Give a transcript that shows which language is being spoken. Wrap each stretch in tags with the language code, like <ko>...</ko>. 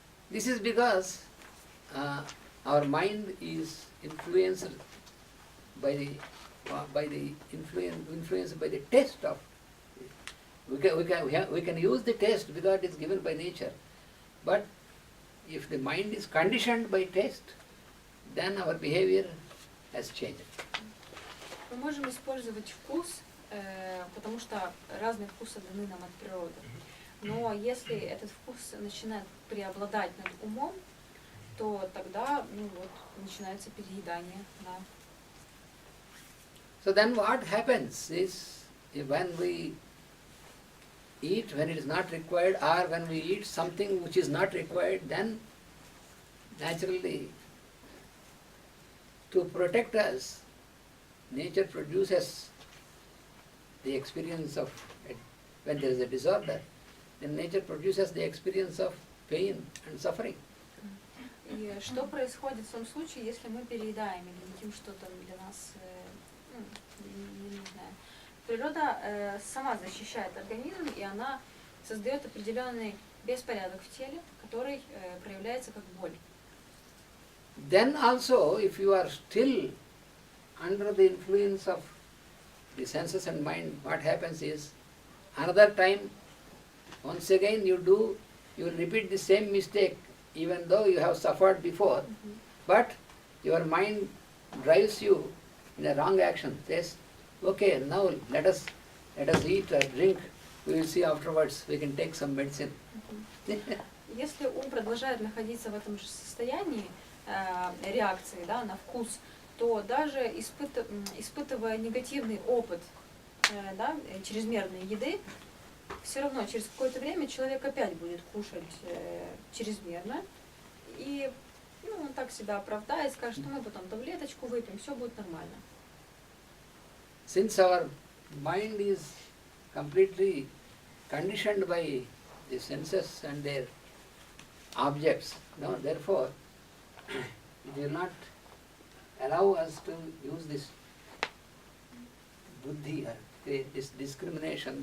<en>This is because our mind is influenced by the taste of. We can use the taste because it is given by nature, but if the mind is conditioned by taste, then our behavior has changed.</en> <ru>Мы можем использовать вкус потому что разные вкусы даны нам от природы. Но если этот вкус начинает преобладать над умом, то тогда начинается переедание. Да.</ru> <en>So then what happens is, when we eat when it is not required, or when we eat something which is not required, then naturally, to protect us, nature produces the experience of, when there is a disorder, then nature produces the experience of pain and suffering.</en> <ru>И что происходит в том случае, если мы переедаем или едим что-то для нас, не знаю. Природа сама защищает организм, и она создает определенный беспорядок в теле, который проявляется как боль.</ru> <en>Then also, if you are still under the influence of the senses and mind, what happens is, another time, once again you will repeat the same mistake, even though you have suffered before, but your mind drives you in a wrong action. Says, okay, now let us eat or drink, we will see afterwards, we can take some medicine.</en> <ru>Если ум продолжает находиться в этом же состоянии реакции, да, на вкус, то даже испытывая негативный опыт да, чрезмерной еды, все равно через какое-то время человек опять будет кушать чрезмерно, и он так себя оправдает, скажет, что мы потом таблеточку выпьем, все будет нормально.</ru> <en>Since our mind is completely conditioned by the senses and their objects, therefore it will not allow us to use this buddhi or this discrimination.</en>